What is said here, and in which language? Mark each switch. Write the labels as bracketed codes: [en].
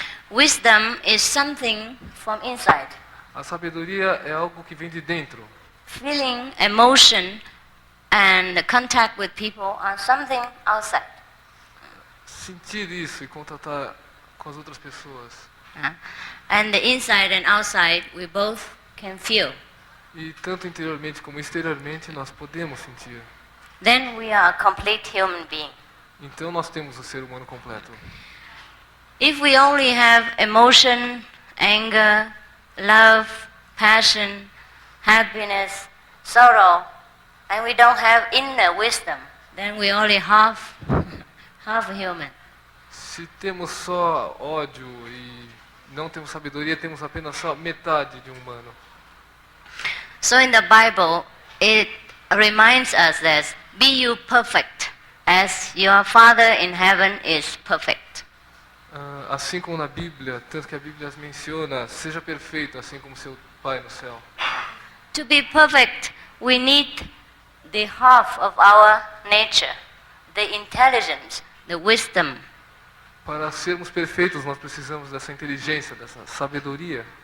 [en] Wisdom is something from inside. [pt] A sabedoria é algo que vem de dentro. [en] Feeling, emotion, and contact with people are something outside. [pt] Sentir isso e contatar com as outras pessoas. [en] And the inside and outside, we both can feel. [pt] E tanto interiormente como exteriormente nós podemos sentir. [en] Then we are a complete human being. [pt] Então nós temos o ser humano completo. [en] If we only have emotion, anger, love, passion, happiness, sorrow, and we don't have inner wisdom, then we only half human. [pt] Se temos só ódio e não temos sabedoria, temos apenas só metade de um humano. [en] So in the Bible, it reminds us that be you perfect as your Father in heaven is perfect. [pt] Assim como na Bíblia, tanto que a Bíblia menciona, seja perfeito, assim como seu Pai no céu. [en] To be perfect, we need the half of our nature, the intelligence, the wisdom. [pt] Para sermos perfeitos, nós precisamos dessa inteligência, dessa sabedoria,